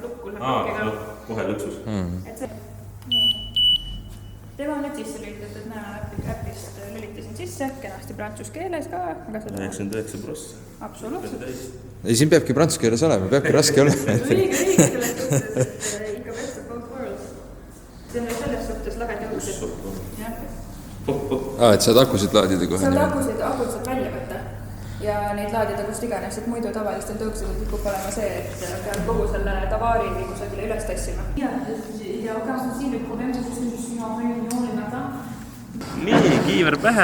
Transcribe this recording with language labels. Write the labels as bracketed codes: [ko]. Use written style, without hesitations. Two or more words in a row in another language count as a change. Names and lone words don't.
[et] kohe lõksus. Et see... Tema on nüüd sisse lülitatud, äpist lülitasin sisse, kenasti prantsuse keeles ka. 99%. Absoluutselt. Ei, siin peabki prantsuse keeles olema, peabki raske olema. Õige selles suhtes, et ikka [en] best of both worlds. [et] See on selles suhtes lahe tõusid. Et saad akusid laadida kohe. Saad akud saad välja võtta ja neid laadida kust iganes, et muidu tavalistel tõuksidel tikub olema see, et peab kogu selle tavaari kusagile üles tassima. Nii, kiiver pähe.